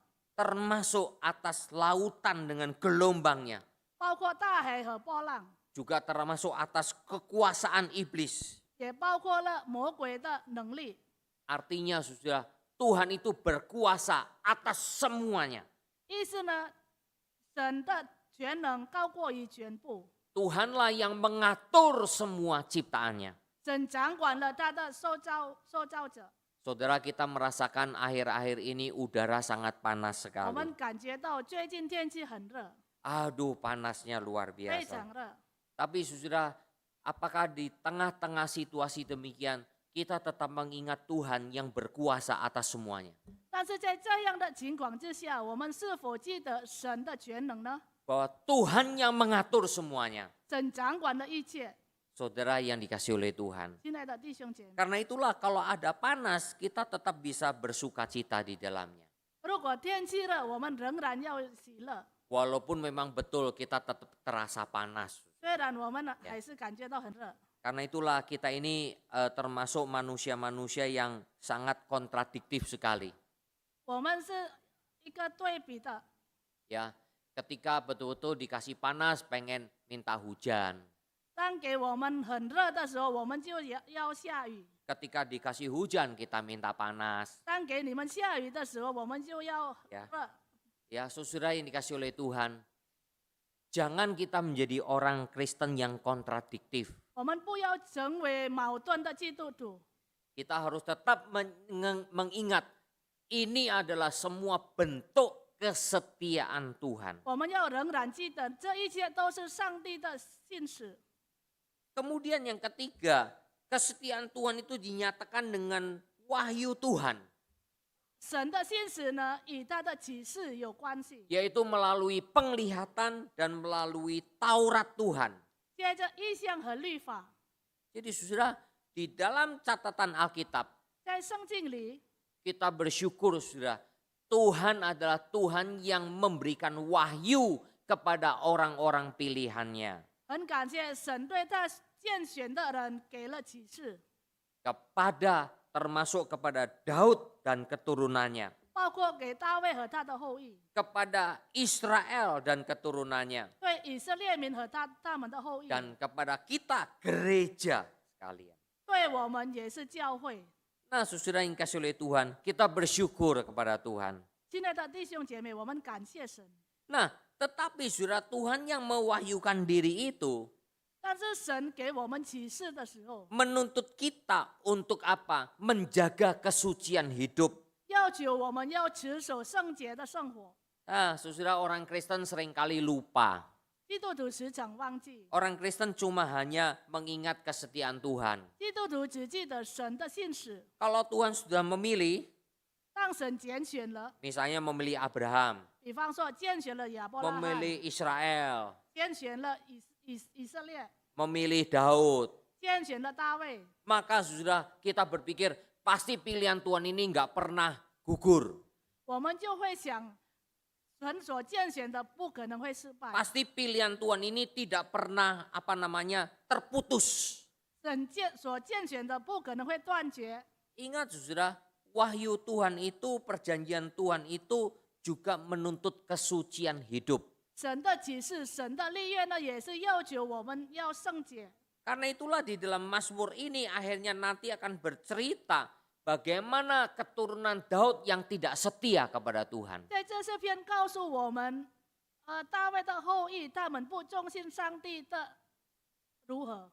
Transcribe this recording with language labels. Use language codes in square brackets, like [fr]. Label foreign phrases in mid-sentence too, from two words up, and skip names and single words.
[id] termasuk atas lautan dengan gelombangnya [zh] 包括大海和波浪， [id] juga termasuk atas kekuasaan iblis. [zh] 也包括了魔鬼的能力。 [id] Artinya saudara, Tuhan itu berkuasa atas semuanya. [zh] 意思呢，神的全能高过于全部， [id] Tuhanlah yang mengatur semua ciptaannya. [zh] 神掌管了他的受造者。 [id] Saudara, kita merasakan akhir-akhir ini udara sangat panas [zh] 我 [id] sekali. [zh] 们感觉到最近天气很热， [id] Aduh, panasnya luar [zh] 非 [id] biasa. [zh] 常热。 [id] Tapi saudara, apakah di tengah-tengah situasi demikian kita tetap mengingat Tuhan yang berkuasa atas semuanya? [zh] 但是在这样的情况之下，我们是否记得神的全能呢？ [id] Bahwa Tuhan yang mengatur semuanya. [zh] 神掌管了一切。 [id] Saudara yang dikasih oleh Tuhan. [zh] 亲爱的弟兄姐妹， [id] Karena itulah kalau ada panas kita tetap bisa bersuka cita di dalamnya. [zh] 如果天气热，我们仍然要喜乐。 [id] Walaupun memang betul kita tetap terasa panas. [zh] 虽然我们还是感觉到很热， [id] Karena itulah kita ini termasuk manusia-manusia yang sangat kontradiktif sekali. [zh] 我们是一个对比的。 [id] Ya, ketika betul-betul dikasih panas pengen minta hujan. [zh] 当给我们很热的时候，我们就要下雨； [id] Ketika dikasih hujan kita minta panas. [zh] 当给你们下雨的时候，我们就要 [id] Ya. [zh] 热。 [id] Ya, saudara yang dikasih oleh Tuhan, jangan kita menjadi orang Kristen yang kontradiktif. [zh] 我们不要成为矛盾的基督徒， [id] Kita harus tetap mengingat ini adalah semua bentuk kesetiaan Tuhan. [zh] 我们要仍然记得这一切都是上帝的信使。 [id] Kemudian yang ketiga, kesetiaan Tuhan itu dinyatakan dengan wahyu Tuhan, [zh] 神的信使呢，与他的启示有关系。 [id] yaitu melalui penglihatan dan melalui Taurat Tuhan. [zh] 接着意象和律法， [id] Jadi saudara, di dalam catatan Alkitab, [zh] 在圣经里， [id] kita bersyukur saudara, Tuhan adalah Tuhan yang memberikan wahyu kepada orang-orang pilihannya. [zh] 很感谢神对他拣选的人给了启示， [id] Termasuk kepada Daud dan keturunannya. [zh] 包括给大卫和他的后裔， [id] Kepada Israel dan keturunannya. [zh] 对以色列民和他们的后裔， [id] Dan kepada kita gereja sekalian. [zh] 对我们也是教会。 [id] Nah saudara yang dikasihi oleh Tuhan, kita bersyukur kepada Tuhan. [zh] 亲爱的弟兄姐妹，我们感谢神。 [id] Nah tetapi saudara, Tuhan yang mewahyukan diri itu [zh] 但是神给我们启示的时候， [id] menuntut kita untuk apa? Menjaga kesucian hidup. [zh] 要求我们要持守圣洁的生活。 [id] Nah saudara, orang Kristen seringkali lupa. [zh] 基督徒时常忘记， [id] Orang Kristen cuma hanya mengingat kesetiaan Tuhan. [zh] 基督徒只记得神的信使。 [id] Kalau Tuhan sudah memilih, [zh] 当神拣选了， [id] misalnya memilih Abraham, [zh] 比方说拣选了亚伯拉罕， [id] memilih Israel, [zh] 拣选了以色列， [id] memilih Daud, [zh] 拣选了大卫， [id] maka sudah kita berpikir pasti pilihan Tuhan ini nggak pernah gugur. [zh] 我们就会想，神所拣选的不可能会失败， [id] Pasti pilihan Tuhan ini tidak pernah terputus. [zh] 神所拣选的不可能会断绝。 [id] Ingat saudara, wahyu Tuhan itu, perjanjian Tuhan itu juga menuntut kesucian hidup. [zh] 神的启示、神的立约呢，也是要求我们要圣洁。 [id] Karena itulah di dalam Mazmur ini akhirnya nanti akan bercerita bagaimana keturunan Daud yang tidak setia kepada Tuhan. [zh] 在这些篇告诉我们，大卫的后裔他们不忠心上帝的如何？